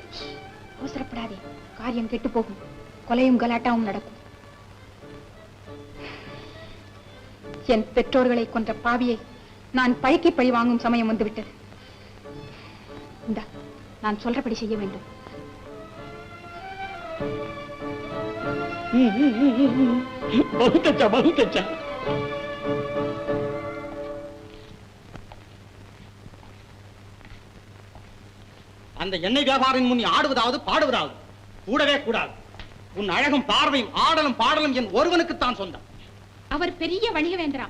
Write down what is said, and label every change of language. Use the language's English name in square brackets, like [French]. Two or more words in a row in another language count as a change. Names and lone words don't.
[Tamil] அவசரப்படாதே, காரியம் கெட்டு போகும். கொலையும் கலாட்டாவும் நடக்கும். என் பெற்றோர்களை கொன்ற பாவியை நான் பழிக்கு பழி வாங்கும் சமயம் வந்துவிட்டது. இந்தா, நான் சொல்றபடி செய்ய வேண்டும். [Hindi] बहुत अच्छा, बहुत अच्छा. [Tamil] அந்த எண்ணெய் வியாபாரின் முன் ஆடுவதாவது பாடுவதாவது கூடவே கூடாது. உன் அழகும் பார்வையும் ஆடலும் பாடலும் என் ஒருவனுக்குத்தான் சொந்தம். அவர் பெரிய வணிக வேண்டாம்.